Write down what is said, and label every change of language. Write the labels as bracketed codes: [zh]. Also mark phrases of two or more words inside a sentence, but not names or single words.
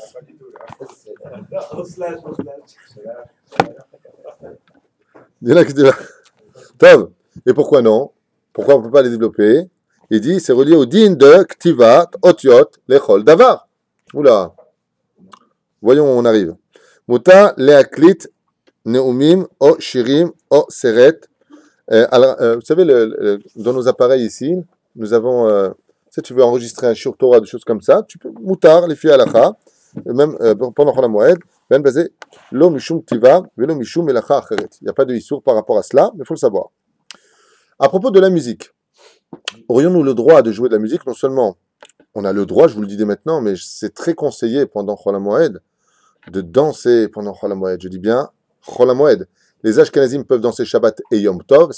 [fr] Dis-là que tu vas. Tov. Et pourquoi non? Pourquoi on ne peut pas les développer? Il dit, c'est relié au din de [he] כתיבת, אותיות, לכל, דבר. [fr] Oula. Voyons où on arrive. [he] מותר להקליט נאומים או שירים או סרט. [fr] Vous savez, dans nos appareils ici, nous avons, si tu veux enregistrer un [he] שיעור תורה, [fr] des choses comme ça, tu peux, mutar, les filles halacha, même pendant Chol HaMoed, ben basé, [he] לא משום טירחא, ולא משום מלאכה אחרת. [fr] Il n'y a pas de issour par rapport à cela, mais il faut le savoir. À propos de la musique, aurions-nous le droit de jouer de la musique? Non seulement on a le droit, je vous le dis dès maintenant, mais c'est très conseillé pendant Chol HaMoed de danser pendant Chol HaMoed. Je dis bien Chol HaMoed. Les Ashkenazim peuvent danser Shabbat et Yom Tov.